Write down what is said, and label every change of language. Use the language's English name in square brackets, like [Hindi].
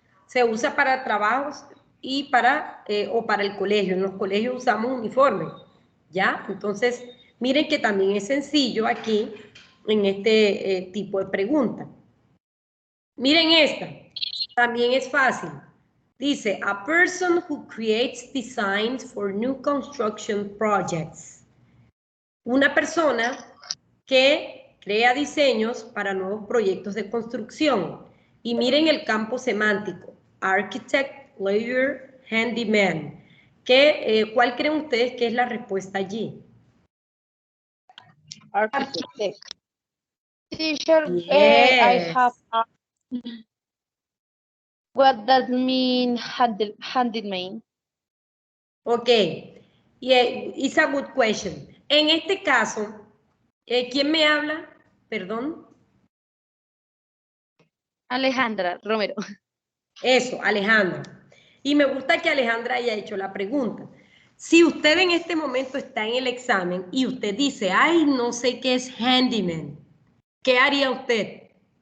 [Spanish] Se usa para trabajos y para el colegio. En los colegios usamos uniforme, ¿ya? Entonces, miren que también es sencillo aquí en este tipo de pregunta. Miren esta, también es fácil. Dice, [English] a person who creates designs for new construction projects. [Spanish] Una persona que crea diseños para nuevos proyectos de construcción. Y miren el campo semántico, [English] architect, lawyer, handyman. [Spanish] ¿Cuál creen ustedes que es la respuesta allí? [English] Architect. Teacher, Yes. I have what does mean handyman? Ok, yeah, it's a good question. [Spanish] En este caso, ¿quién me habla? Perdón. Alejandra Romero. Eso, Alejandra. Y me gusta que Alejandra haya hecho la pregunta. Si usted en este momento está en el examen y usted dice, ay, no sé qué es handyman, ¿qué haría usted?